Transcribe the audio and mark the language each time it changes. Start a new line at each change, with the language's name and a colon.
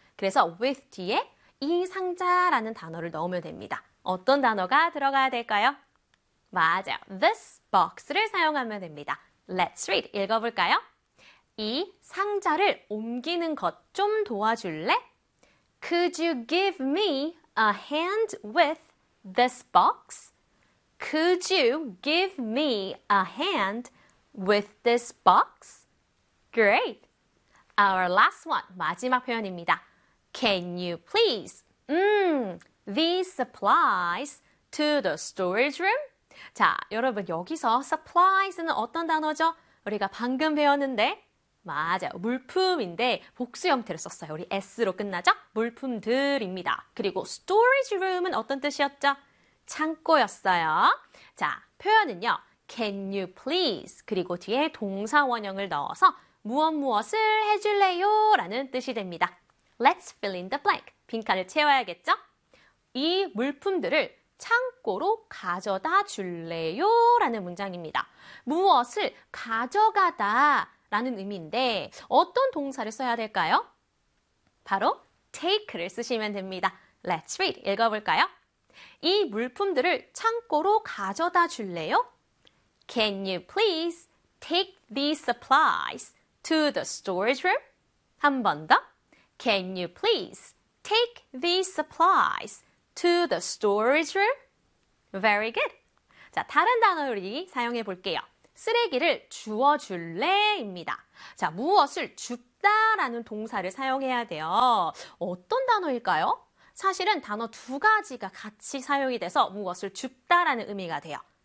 Korean: 그래서 with 뒤에 이 상자라는 단어를 넣으면 됩니다. 어떤 단어가 들어가야 될까요? 맞아요. This box를 사용하면 됩니다.
English: Let's read.
Korean: 읽어볼까요? 이 상자를 옮기는 것 좀 도와줄래?
English: Could you give me a hand with this box? Could you give me a hand with this box? Great. Our last one,
Korean: 마지막 표현입니다.
English: Can you please these supplies to the storage room?
Korean: 자, 여러분 여기서 supplies는 어떤 단어죠? 우리가 방금 배웠는데 맞아요. 물품인데 복수 형태로 썼어요. 우리 S로 끝나죠? 물품들입니다. 그리고 storage room은 어떤 뜻이었죠? 창고였어요. 자, 표현은요.
English: Can you please
Korean: 그리고 뒤에 동사 원형을 넣어서 무엇 무엇을 해줄래요? 라는 뜻이 됩니다.
English: Let's fill in the blank.
Korean: 빈칸을 채워야겠죠? 이 물품들을 창고로 가져다 줄래요? 라는 문장입니다. 무엇을 가져가다 라는 의미인데 어떤 동사를 써야 될까요? 바로 take를 쓰시면 됩니다.
English: Let's read.
Korean: 읽어볼까요? 이 물품들을 창고로 가져다 줄래요?
English: Can you please take these supplies to the storage room?
Korean: 한 번 더.
English: Can you please take these supplies to the storage room? Very good.
Korean: 자, 다른 단어를 사용해 볼게요. 쓰레기를 주워줄래? 입니다. 자, 무엇을 줍 싶다라는 동사를 사용해야 돼요. 어떤 단어일까요? 사실은 단어 두 가지가 같이 사용이 돼서 무엇을 줍다라는 의미가 돼요.